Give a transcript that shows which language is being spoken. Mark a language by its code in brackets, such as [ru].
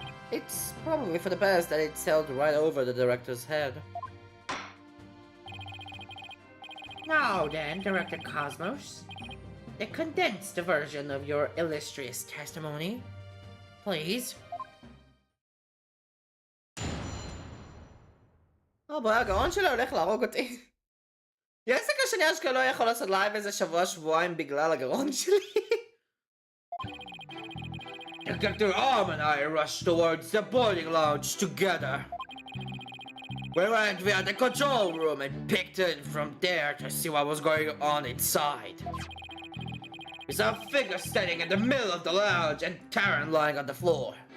[en] It's probably for the best that it sailed right over the director's head. Now then, Director Cosmos, the condensed version of your illustrious testimony, please. [he] בוא, הגאון שלו הולך להרוג אותי. יש סיכוי שאני אשכרה לא יכול לעשות לייב איזה שבוע-שבועיים בגלל הגאון שלי. [en] Detective Arm and I rushed towards the boarding lounge together. We went via the control room and picked in from there to see what was going on inside. We saw a figure standing in the middle of the lounge and Karen lying on the floor.